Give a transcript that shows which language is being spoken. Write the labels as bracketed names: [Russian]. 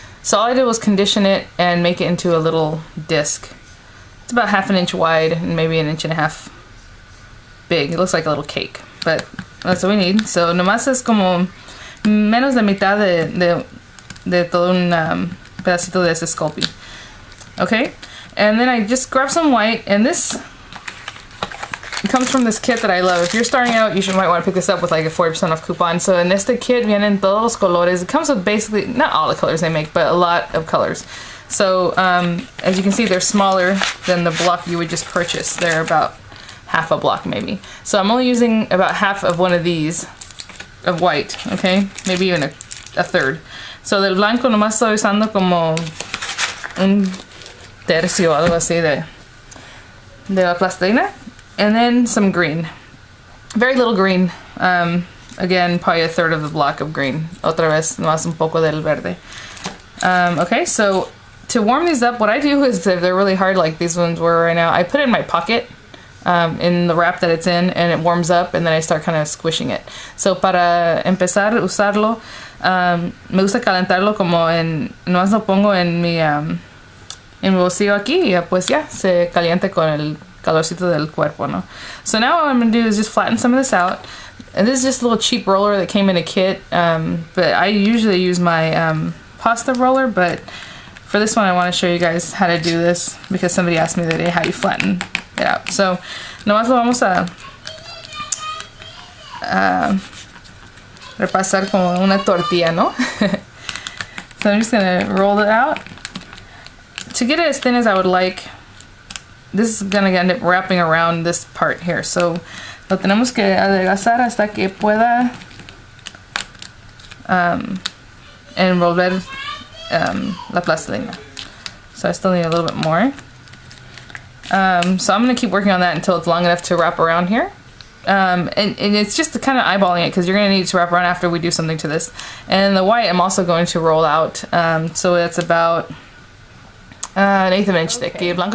[English] So all I did was condition it and make it into a little disc. It's about 1/2 inch wide and maybe 1.5 inches big. It looks like a little cake, but that's what we need. [Spanish] So nomás es como menos de mitad de todo un pedacito de ese Sculpey. [English] Okay, and then I just grabbed some white, and this comes from this kit that I love. If you're starting out, might want to pick this up with like a 40% off coupon. So in [Spanish] este kit vienen todos los colores. [English] It comes with basically, not all the colors they make, but a lot of colors. So as you can see, they're smaller than the block you would just purchase. They're about half a block maybe. So I'm only using about half of one of these of white, okay? Maybe even a third. [Spanish] So del blanco nomás estoy usando como un tercio, algo así de la plastilina. [English] And then some green. Very little green. Again, probably a third of the block of green. [Spanish] Otra vez, nomás un poco del verde. [English] Okay, so to warm these up, what I do is, if they're really hard like these ones were right now, I put it in my pocket. In the wrap that it's in, and it warms up, and then I start kind of squishing it. [Spanish] So para empezar a usarlo, me gusta calentarlo como nomás lo pongo en mi bolsillo aquí, y pues ya, se caliente con el calorcito del cuerpo, ¿no? [English] So now what I'm going to do is just flatten some of this out. And this is just a little cheap roller that came in a kit, but I usually use my pasta roller, but for this one I want to show you guys how to do this, because somebody asked me the other day how you flatten it out. [Spanish] So nomás lo vamos a repasar como una tortilla, ¿no? [English] So I'm just gonna roll it out. To get it as thin as I would like, this is gonna end up wrapping around this part here. [Spanish] So lo tenemos que adelgazar hasta que pueda envolver la plastilina. [English] So I still need a little bit more. So I'm going to keep working on that until it's long enough to wrap around here. And it's just kind of eyeballing it, because you're going to need it to wrap around after we do something to this. And the white I'm also going to roll out. So it's about 1/8 inch thick. Okay.